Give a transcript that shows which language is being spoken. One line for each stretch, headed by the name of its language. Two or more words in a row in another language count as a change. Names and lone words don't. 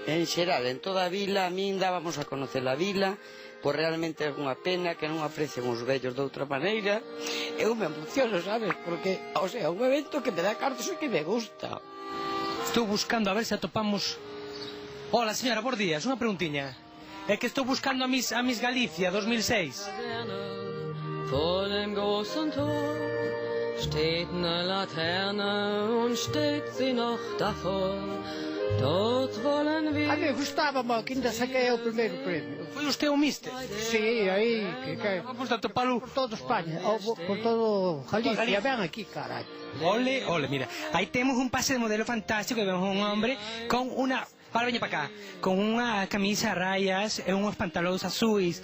Galician: En xeral, en toda a vila, a min dábamos a conocer a vila, pois realmente é unha pena que non aprecian os vellos de outra maneira. Eu me emociono, sabes? Porque, o sea, un evento que me dá cartos e que me gusta. Estou buscando a ver se atopamos...
Spanish: Hola, señora,
Galician: bons días, unha preguntiña. É que estou buscando a Miss Galicia 2006.
German: Vor dem großen Tor steht eine Laterne und steht sie noch davor. Dort wollen wir...
Galician: A mí gustábame que ainda saquei o primeiro premio. Foi usted o mister? Sí, aí, que vamos a topalo
Spanish: por todo España, por todo Galicia, ven aquí, caray.
Galician: Ole, mira, aí temos un pase de modelo fantástico, vemos un hombre con unha... Para, veña para cá, con unha camisa a rayas e unhos pantalóns azuis.